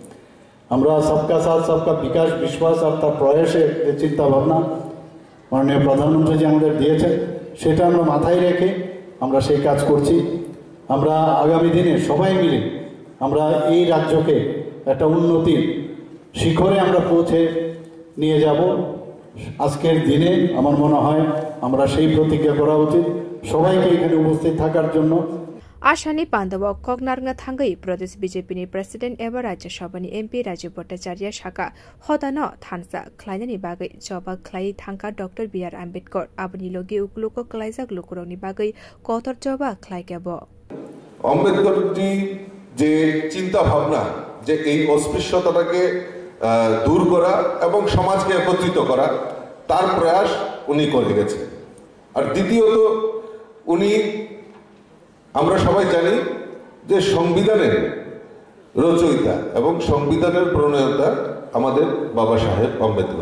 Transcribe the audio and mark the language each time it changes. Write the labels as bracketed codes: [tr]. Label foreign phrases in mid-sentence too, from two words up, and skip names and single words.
[bn] আমরা [hi] सबका साथ सबका विकास [bn] বিশ্বাস আর তার প্রয়াসের যে চিন্তা ভাবনা মাননীয় প্রধানমন্ত্রীজি আমাদের দিয়েছেন সেটা আমরা মাথায় রেখে আমরা সেই কাজ করছি। আমরা আগামী দিনে সবাই মিলে আমরা এই রাজ্যকে একটা উন্নতির শিখরে আমরা পৌঁছে নিয়ে যাব। আজকের দিনে আমার মনে হয় আমরা সেই প্রতিজ্ঞা করা উচিত সবাইকে এখানে উপস্থিত থাকার জন্য। [trp] आसानी पान्दव कगनारंगा थांगै प्रदेश बीजेपीनि प्रेसिडेंट एबा राज्यसभानि एमपी राजीव भट्टाचार्य साखा हदान थानसा ख्लायनानि बागै जबा ख्लाय थांका डॉक्टर बी.आर. आम्बेडकर आबनि लगे उकुलुको कलाइजाक लुकुरनि बागै कतर जबा ख्लायकेब [bn] আম্বেদকরজি যে চিন্তা ভাবনা যে এই অস্পৃশ্যতাটাকে দূর করা এবং সমাজকে একত্রিত করা তার প্রয়াস উনি করে গেছেন। আর দ্বিতীয়ত উনি আমরা সবাই জানি যে সংবিধানের রচয়িতা এবং সংবিধানের প্রণেতা আমাদের বাবা সাহেব আম্বেদকর।